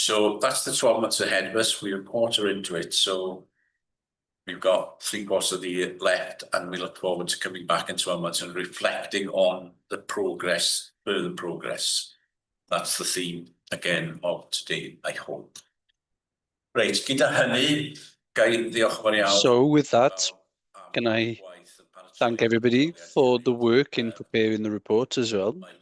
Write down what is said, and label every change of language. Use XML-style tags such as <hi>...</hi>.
<en>So that's the 12 months ahead of us. We're a quarter into it. So we've got 3/4 of the year left, and we look forward to coming back in 12 months and reflecting on the progress, further progress. That's the theme again of today, I hope.</en> <cy>Right, gyda hynny, gai ddiolch yn fawr iawn.</cy> <en>So with that, can I thank everybody for the work in preparing the report as well.</en>